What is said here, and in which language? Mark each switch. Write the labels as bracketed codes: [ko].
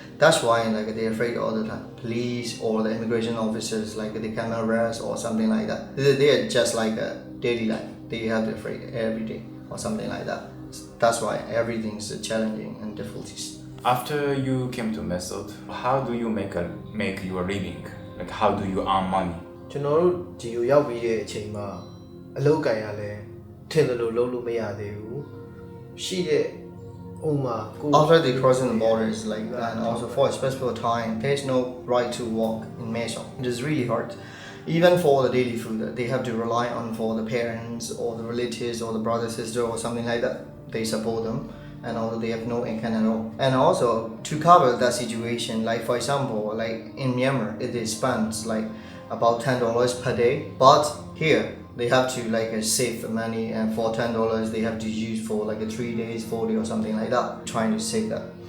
[en] That's why like they're afraid all the time. Police or the immigration officers like they can arrest or something like that. They are just like a daily life. They have to afraid every day or something like that. That's why everything's challenging and difficulties. After you came to Mesut, how do you make your living? Like how do you earn money? [my] ကျွန်တော်တို့ဒီကိုရောက်ပြီးတဲ့အချိန်မှာအလုပ်ကိုင်ရလဲထင်တယ်လို့လုပ်လို့မရသေးဘူးရှိတဲ့ဥမာ [en] After they crossing the borders like that, and also for a specific time, there's no right to walk in Mesut. It is really hard. Even for the daily food, they have to rely on for the parents or the relatives or the brother, sister or something like that. They support them, and also they have no income at all. And also to cover that situation, like for example, like in Myanmar, it is spent like about $10 per day, but here they have to like save the money, and for $10 they have to use for like 3 days, 4 days or something like that, trying to save that.